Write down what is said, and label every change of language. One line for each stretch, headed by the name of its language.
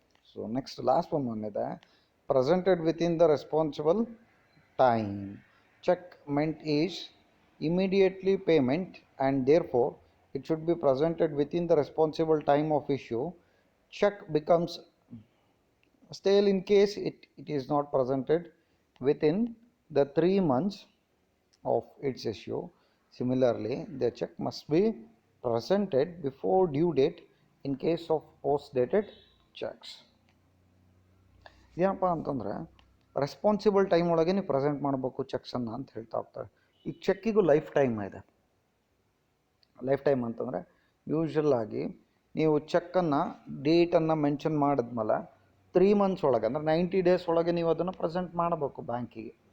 English: So next last ಒಂದಿದೆ, presented within the responsible time. Check meant is immediately payment and therefore it should be presented within the responsible time of issue. Check becomes stale in case it is not presented within the 3 months of its issue. Similarly, the check must be presented before due date in case of post dated checks.
Kannada: ಏನಪ್ಪ ಅಂತಂದರೆ responsible time ಒಳಗೆ ನೀವು present ಮಾಡಬೇಕು ಚೆಕ್ಸನ್ನು ಅಂತ ಹೇಳ್ತಾ ಹೋಗ್ತಾರೆ. ಈ ಚೆಕ್ಕಿಗೂ life time ಇದೆ. ಲೈಫ್ ಟೈಮ್ ಅಂತಂದರೆ ಯೂಶ್ವಲಾಗಿ ನೀವು ಚೆಕ್ಕನ್ನು ಡೇಟನ್ನು ಮೆನ್ಷನ್ ಮಾಡಿದ್ಮೇಲೆ 3 ಮಂತ್ಸ್ ಒಳಗೆ ಅಂದರೆ 90 ಡೇಸ್ ಒಳಗೆ ನೀವು ಅದನ್ನು ಪ್ರೆಸೆಂಟ್ ಮಾಡಬೇಕು ಬ್ಯಾಂಕಿಗೆ.